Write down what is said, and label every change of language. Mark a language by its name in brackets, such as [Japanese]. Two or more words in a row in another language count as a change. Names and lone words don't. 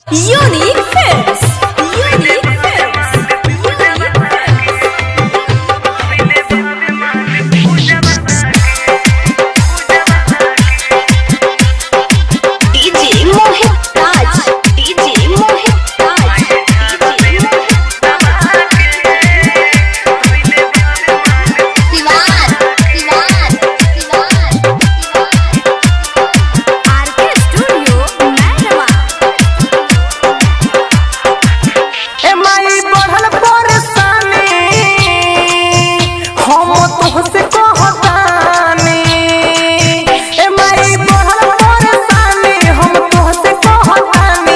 [Bhojpuri] Unique Films. Unique Films. DJ Mohit Raj. DJ Mohit Raj. Siwan. RK Studio, Mehrawa. ए माई बढ़ल परेशानी हम तोहसे कहतानी। ए माई बढ़ल परेशानी हम तोहसे कहतानी।